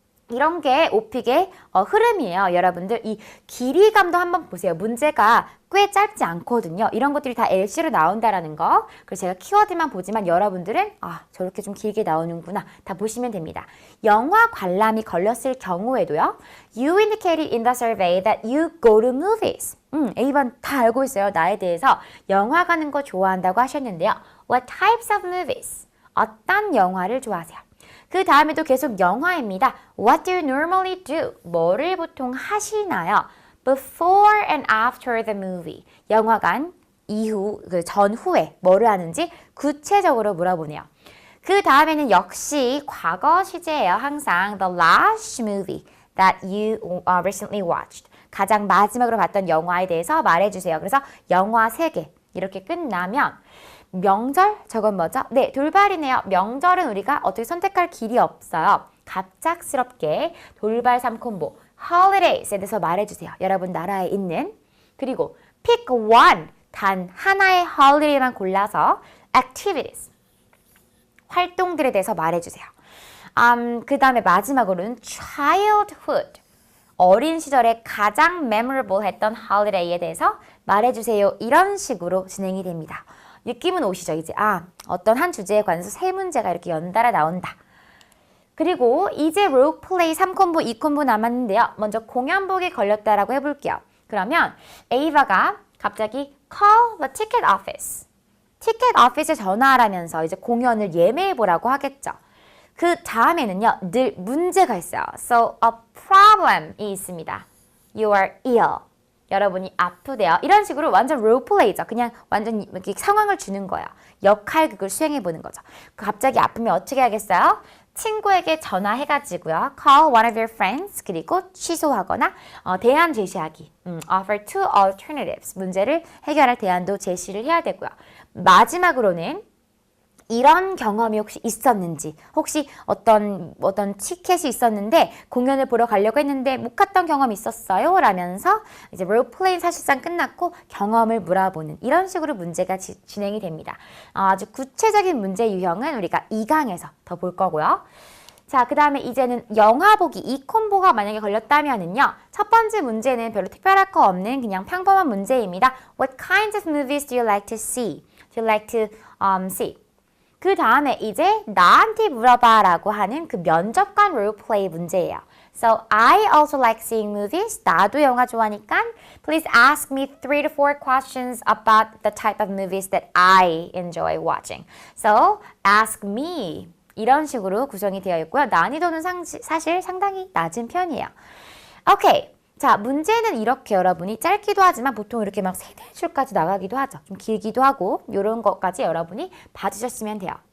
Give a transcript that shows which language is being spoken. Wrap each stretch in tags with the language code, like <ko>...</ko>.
<ko>이런 게 오픽의 흐름이에요. 여러분들 이 길이감도 한번 보세요. 문제가 꽤 짧지 않거든요. 이런 것들이 다 LC로 나온다라는 거. 그래서 제가 키워드만 보지만 여러분들은 저렇게 좀 길게 나오는구나. 다 보시면 됩니다. 영화 관람이 걸렸을 경우에도요.</ko> <en>You indicated in the survey that you go to movies.</en> <ko>A번 다 알고 있어요. 나에 대해서 영화 가는 거 좋아한다고 하셨는데요.</ko> <en>What types of movies?</en> <ko>어떤 영화를 좋아하세요? 그 다음에도 계속 영화입니다.</ko> <en>What do you normally do?</en> <ko>뭐를 보통 하시나요?</ko> <en>Before and after the movie.</en> <ko>영화관 이후, 전후에 뭐를 하는지 구체적으로 물어보네요. 그 다음에는 역시 과거 시제예요. 항상</ko> <en>the last movie that you recently watched.</en> <ko>가장 마지막으로 봤던 영화에 대해서 말해주세요. 그래서 영화 3개 이렇게 끝나면 명절? 저건 뭐죠? 네, 돌발이네요. 명절은 우리가 어떻게 선택할 길이 없어요. 갑작스럽게 돌발 3콤보 holidays에 대해서 말해주세요. 여러분 나라에 있는. 그리고</ko> <en>pick one,</en> <ko>단 하나의 holiday만 골라서 activities, 활동들에 대해서 말해주세요. 그 다음에 마지막으로는 childhood, 어린 시절에 가장 memorable 했던 holiday에 대해서 말해주세요. 이런 식으로 진행이 됩니다. 느낌은 오시죠? 이제 어떤 한 주제에 관해서 3문제가 이렇게 연달아 나온다. 그리고 이제 롤플레이 3콤보, 2콤보 남았는데요. 먼저 공연복에 걸렸다라고 해볼게요. 그러면 에이바가 갑자기</ko> <en>call the ticket office.</en> <ko>티켓 오피스에 전화하라면서 이제 공연을 예매해보라고 하겠죠. 그 다음에는요. 늘 문제가 있어요.</ko> <en>So a problem</en> <ko>이 있습니다.</ko> <en>You are ill.</en> <ko>여러분이 아프대요. 이런 식으로 완전 롤플레이죠. 그냥 완전 이렇게 상황을 주는 거예요. 역할극을 수행해보는 거죠. 갑자기 아프면 어떻게 하겠어요? 친구에게 전화해가지고요.</ko> <en>Call one of your friends.</en> <ko>그리고 취소하거나 대안 제시하기.</ko> <en>Offer two alternatives.</en> <ko>문제를 해결할 대안도 제시를 해야 되고요. 마지막으로는 이런 경험이 혹시 있었는지, 혹시 어떤 티켓이 있었는데 공연을 보러 가려고 했는데 못 갔던 경험이 있었어요? 라면서 이제 롤플레이 사실상 끝났고 경험을 물어보는 이런 식으로 문제가 진행이 됩니다. 아주 구체적인 문제 유형은 우리가 2강에서 더 볼 거고요. 자, 그 다음에 이제는 영화 보기 이 콤보가 만약에 걸렸다면은요. 첫 번째 문제는 별로 특별할 거 없는 그냥 평범한 문제입니다.</ko> <en>What kinds of movies do you like to see? Do you like to see?</en> <ko>그 다음에 이제 나한테 물어봐 라고 하는 그 면접관 롤플레이 문제예요.</ko> <en>So I also like seeing movies.</en> <ko>나도 영화 좋아하니까</ko> <en>please ask me 3 to 4 questions about the type of movies that I enjoy watching. So ask me.</en> <ko>이런 식으로 구성이 되어 있고요. 난이도는 사실 상당히 낮은 편이에요. 오케이. 자, 문제는 이렇게 여러분이 짧기도 하지만 보통 이렇게 막 3-4줄까지 나가기도 하죠. 좀 길기도 하고 이런 것까지 여러분이 봐주셨으면 돼요.</ko>